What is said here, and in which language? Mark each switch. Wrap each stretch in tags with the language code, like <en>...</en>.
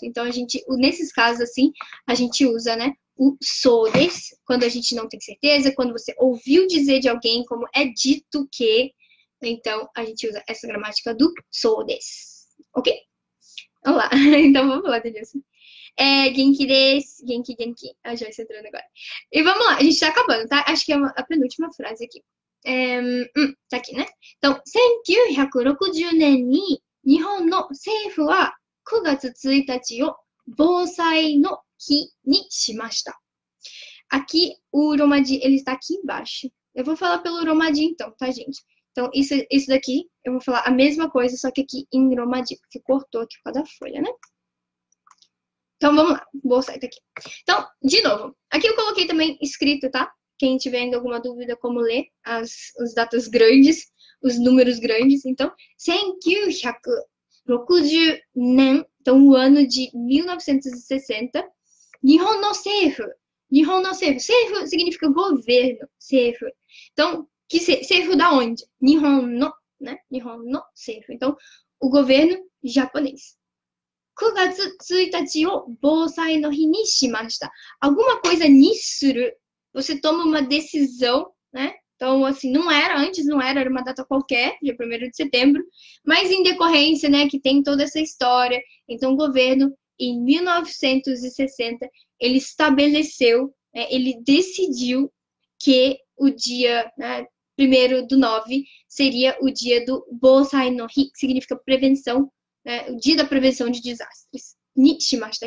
<pt>Então, nesses casos, assim, a gente usa, né, o sodes, quando a gente não tem certeza, quando você ouviu dizer de alguém, como é dito que. Então, a gente usa essa gramática do sodes. Ok? Vamos lá. Então, vamos lá, Denilson.</pt> <ja>Genki desu. Genki.</ja> <pt>A Joyce entrando agora. E vamos lá, a gente tá acabando, tá? Acho que é a penúltima frase aqui. Tá aqui, né? Então,</pt> <ja>1960年に日本の政府は9月1日を防災の日にしました。</ja> <pt>Aqui, o Romaji, ele está aqui embaixo. Eu vou falar pelo Romaji então, tá, gente? Então, isso daqui, eu vou falar a mesma coisa, só que aqui em Romaji, porque cortou aqui por causa da folha, né? Então, vamos lá. Vou sair daqui. Então, de novo. Aqui eu coloquei também escrito, tá? Quem tiver ainda alguma dúvida como ler as datas grandes, os números grandes. Então, 1960年, então o ano de 1960,</pt> <ja>Nihon no Seifu. Nihon no Seifu.</ja> <pt>Seifu significa governo. Seifu. Então, Seifu da onde?</pt> <ja>Nihon no, né? Nihon no Seifu.</ja> <pt>Então, o governo japonês.</pt> <ja>9月1日を防災の日にしました.</ja> <pt>Alguma coisa</pt> <ja>ni suru,</ja> <pt>você toma uma decisão, né? Então, assim, antes não era uma data qualquer, dia 1º de setembro, mas em decorrência, né, que tem toda essa história. Então, o governo, em 1960, ele estabeleceu, né, ele decidiu que o dia, né, 1º/9 seria o dia do Bosai no Hi, que significa prevenção, né, o dia da prevenção de desastres.</pt> <ja>Ni shimashita.</ja>